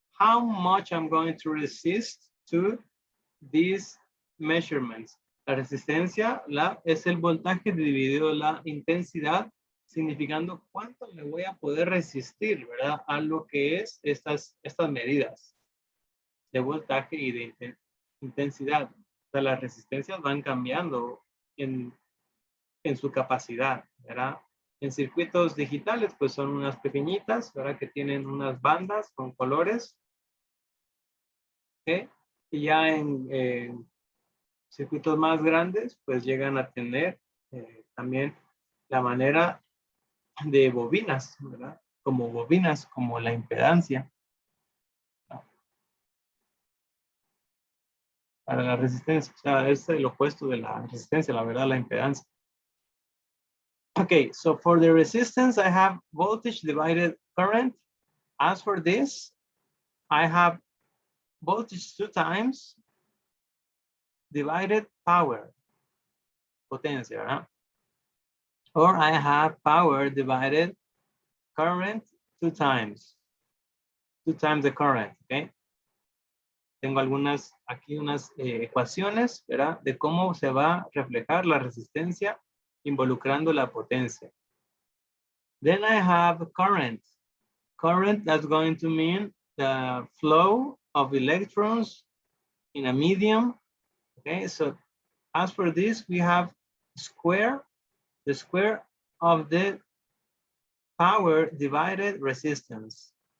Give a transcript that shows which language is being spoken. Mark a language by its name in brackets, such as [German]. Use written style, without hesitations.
[English] How much I'm going to resist to these measurements. [Spanish] La resistencia es el voltaje dividido la intensidad, significando cuánto le voy a poder resistir, ¿verdad? A lo que es estas medidas de voltaje y de intensidad. O sea, las resistencias van cambiando en su capacidad, ¿verdad? En circuitos digitales, pues son unas pequeñitas, ¿verdad? Que tienen unas bandas con colores. ¿Okay? Ya en circuitos más grandes, pues llegan a tener también la manera de bobinas, ¿verdad? Como bobinas, como la impedancia. Para la resistencia, o sea, es el opuesto de la resistencia, la verdad, la impedancia. [English] Okay, so for the resistance, I have voltage divided current. As for this, I have voltage 2 times divided power, [Spanish] potencia, ¿verdad? [English] Or I have power divided current 2 times the current, okay? [Spanish] Tengo aquí unas ecuaciones, ¿verdad? De cómo se va a reflejar la resistencia involucrando la potencia. [English] Then I have current. Current, that's going to mean the flow of electrons in a medium. Okay, so as for this, we have the square of the power divided resistance.